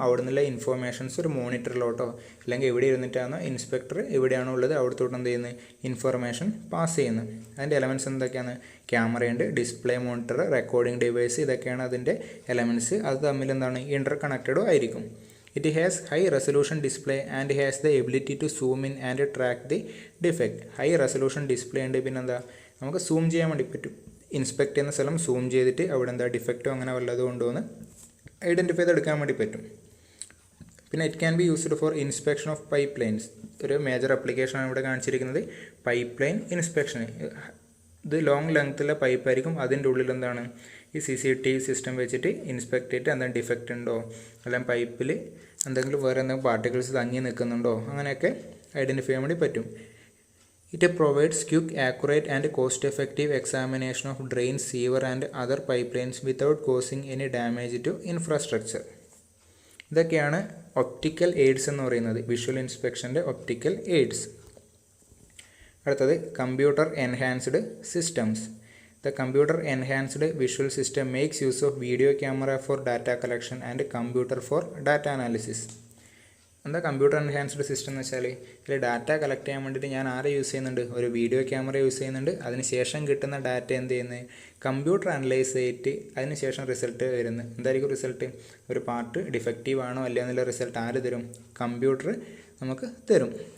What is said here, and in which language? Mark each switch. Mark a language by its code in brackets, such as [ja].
[ml] അവിടെ നിന്നുള്ള ഇൻഫോർമേഷൻസ് ഒരു മോണിറ്ററിലോട്ടോ അല്ലെങ്കിൽ എവിടെ ഇരുന്നിട്ടാണ് ഇൻസ്പെക്ടർ എവിടെയാണോ ഉള്ളത് അവിടത്തോട്ട് എന്ത് ചെയ്യുന്നത്, ഇൻഫർമേഷൻ പാസ് ചെയ്യുന്നത്. അതിൻ്റെ എലമെൻറ്റ്സ് എന്തൊക്കെയാണ്, ക്യാമറയുണ്ട്, ഡിസ്പ്ലേ മോണിറ്റർ, റെക്കോർഡിംഗ് ഡിവൈസ്, ഇതൊക്കെയാണ് അതിൻ്റെ എലമെൻറ്റ്സ്. അത് തമ്മിൽ എന്താണ്, ഇൻ്റർ കണക്റ്റഡും ആയിരിക്കും. [en] It has high resolution display and has the ability to zoom in and track the defect. [ml] High resolution display ഉണ്ട്, പിന്നെന്താ നമുക്ക് സൂം ചെയ്യാൻ വേണ്ടി പറ്റും. ഇൻസ്പെക്ട് ചെയ്യുന്ന സ്ഥലം സൂം ചെയ്തിട്ട് അവിടെ എന്താ ഡിഫക്റ്റോ അങ്ങനെ വല്ലതും ഉണ്ടോ എന്ന് ഐഡൻറ്റിഫൈ ചെയ്തെടുക്കാൻ വേണ്ടി പറ്റും. പിന്നെ [en] It can be used for inspection of pipe lines. [ml] ഒരു മേജർ ആപ്ലിക്കേഷനാണ് ഇവിടെ കാണിച്ചിരിക്കുന്നത്, പൈപ്പ് ലൈൻ ഇൻസ്പെക്ഷന്. ഇത് ലോങ് ലെങ്ത്തുള്ള പൈപ്പായിരിക്കും, അതിൻ്റെ ഉള്ളിൽ എന്താണ് ഈ CCTV സിസ്റ്റം വെച്ചിട്ട് ഇൻസ്പെക്ട് ചെയ്തിട്ട് എന്തെങ്കിലും ഡിഫക്റ്റ് ഉണ്ടോ, അല്ലെങ്കിൽ പൈപ്പിൽ എന്തെങ്കിലും വേറെ എന്തെങ്കിലും പാർട്ടിക്കിൾസ് തങ്ങി നിൽക്കുന്നുണ്ടോ, അങ്ങനെയൊക്കെ ഐഡൻറ്റിഫൈ ചെയ്യാൻ വേണ്ടി പറ്റും. [en] It provides quick, accurate and cost effective examination of drain, sewer and other pipe lines without causing any damage to infrastructure. [ml] ഇതൊക്കെയാണ് ഒപ്റ്റിക്കൽ എയ്ഡ്സ് എന്ന് പറയുന്നത്, വിഷ്വൽ ഇൻസ്പെക്ഷൻ്റെ ഒപ്റ്റിക്കൽ എയ്ഡ്സ്. അടുത്തത് computer enhanced systems. [en] The computer enhanced visual system makes use of video camera for data collection and computer for data analysis. [ml] എന്താ computer enhanced system എന്ന് വെച്ചാൽ, ഇതിൽ data collect ചെയ്യാൻ വേണ്ടിയിട്ട് ഞാൻ ആരെ യൂസ് ചെയ്യുന്നുണ്ട്, ഒരു വീഡിയോ ക്യാമറ യൂസ് ചെയ്യുന്നുണ്ട്. അതിന് ശേഷം കിട്ടുന്ന ഡാറ്റ എന്ത് ചെയ്യുന്നത്, കമ്പ്യൂട്ടർ അനലൈസ് ചെയ്തിട്ട് അതിന് ശേഷം റിസൾട്ട് വരുന്നത്. എന്തായിരിക്കും റിസൾട്ട്, ഒരു പാർട്ട് ഡിഫക്റ്റീവ് ആണോ അല്ല എന്നുള്ള റിസൾട്ട് ആര് തരും, കമ്പ്യൂട്ടർ നമുക്ക് തരും.